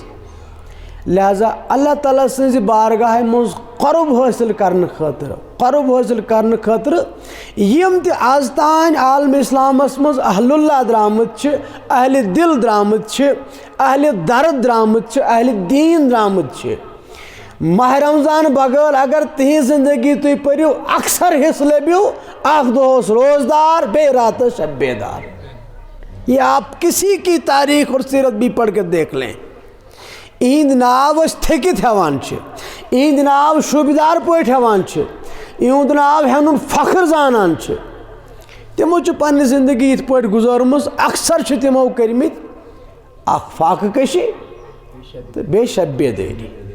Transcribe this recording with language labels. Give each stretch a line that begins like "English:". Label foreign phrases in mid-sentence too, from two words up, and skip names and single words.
Kashmiri: لہذا اللہ تعالیٰ سٕنٛزِ بارگاہہِ منٛز قرب حٲصِل کرنہٕ خٲطرٕ یِم تہِ آز تانۍ عالمِ اِسلامس منٛز اہل اللہ درٛامٕتۍ چھِ، اہلِ دِل درٛامٕتۍ چھِ، اہلِ درد درٛامٕتۍ چھِ، اہلِ دیٖن درٛامٕتۍ چھِ، ماہ رمضان بغٲر اگر تِہنٛز زندگی تُہۍ پٔرِو اکثر حصہٕ لٔبِو اکھ دۄہ اوس روزدار بیٚیہِ راتس شب بیدار.
Urdu: یہ آپ کسی کی تاریخ اور سیرت بھی پڑھ کے دیکھ لیں.
Kashmiri: اِہِنٛدۍ ناو أسۍ تھٔکِتھ ہٮ۪وان چھِ، اِہِنٛدۍ ناو شوٗبِدار پٲٹھۍ ہٮ۪وان چھِ، اِہُنٛد ناو ہٮ۪نُن فخر زانان چھِ. تِمو چھِ پننہِ زندگی یِتھ پٲٹھۍ گُزٲرمٕژ، اکثر چھِ تِمو کٔرمٕتۍ اکھ فاقہٕ کشی تہٕ بیٚیہِ شب بیدٲری.